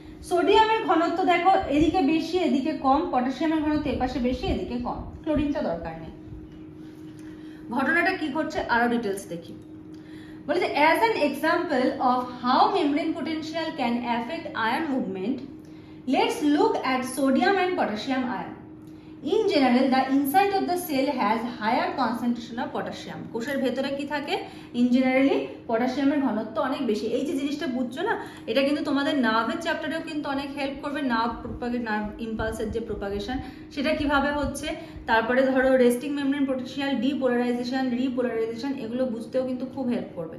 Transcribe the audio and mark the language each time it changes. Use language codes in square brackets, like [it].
[bn] সোডিয়ামের ঘনত্ব দেখো এদিকে বেশি এদিকে কম, পটাশিয়ামের ঘনত্ব এপাশে বেশি এদিকে কম, ক্লোরিনটা দরকার নেই। ঘটনাটা কি ঘটছে আরো ডিটেলস দেখি। বলেছে [en] as an example of how membrane potential can affect ion movement, let's look at sodium and potassium ion। In general the inside of the cell has higher concentration of potassium. [bn] কোষের ভেতরে কি থাকে? In generally পটাশিয়ামের ঘনত্ব অনেক বেশি। এই যে জিনিসটা বুঝছো না, এটা কিন্তু তোমাদের নার্ভের চ্যাপ্টারেও কিন্তু অনেক হেল্প করবে। নার্ভ ইম্পালসের যে প্রোপাগেশন সেটা কিভাবে হচ্ছে, তারপরে ধরো resting membrane potential, depolarisation, repolarisation, এগুলো বুঝতেও কিন্তু খুব হেল্প করবে।